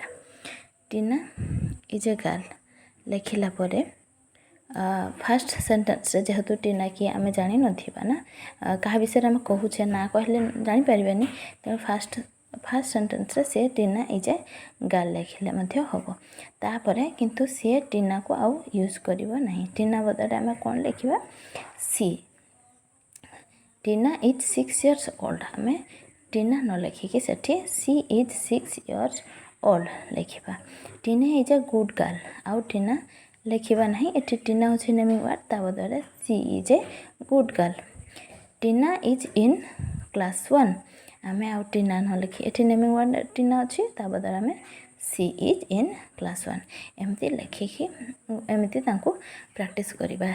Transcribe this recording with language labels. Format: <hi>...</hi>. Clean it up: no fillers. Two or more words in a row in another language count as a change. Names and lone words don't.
<en>Tina is a girl</en> <or>ଲେଖିଲା ପରେ</or> <en>first sentenceରେ</en> <or>ଯେହେତୁ ଟିନା କିଏ ଆମେ ଜାଣିନଥିବା ନା, କାହା ବିଷୟରେ ଆମେ କହୁଛେ ନା କହିଲେ ଜାଣିପାରିବାନି, ତେଣୁ</or> <en>first sentenceରେ</en> <or>ସେ</or> <en>Tina is a girl</en> <or>ଲେଖିଲେ ମଧ୍ୟ ହେବ। ତାପରେ କିନ୍ତୁ ସିଏ ଟିନାକୁ ଆଉ ୟୁଜ୍ କରିବ ନାହିଁ। ଟିନା ବଦଳରେ ଆମେ କ'ଣ ଲେଖିବା, ସି।</or> <en>Tina is 6 years old.</en> <or>ଆମେ ଟିନା ନ ଲେଖିକି ସେଠି</or> <en>she is 6 years old</en> <or>ଲେଖିବା।</or> <en>Tina is a good girl,</en> <or>ଆଉ ଟିନା ଲେଖିବା ନାହିଁ। ଏଠି ଟିନା ହେଉଛି</or> <en>naming word,</en> <or>ତା ବଦଳରେ</or> <en>she is a good girl. Tina is in class 1.</en> <or>ଆମେ ଆଉ ଟିନା ନ ଲେଖି ଏଠି</or> <en>naming word</en> <or>ଟିନା ଅଛି, ତା ବଦଳରେ ଆମେ</or> <en>she is in class 1</en> <or>ଏମିତି ଲେଖିକି ଏମିତି ତାଙ୍କୁ ପ୍ରାକ୍ଟିସ୍ କରିବା।</or>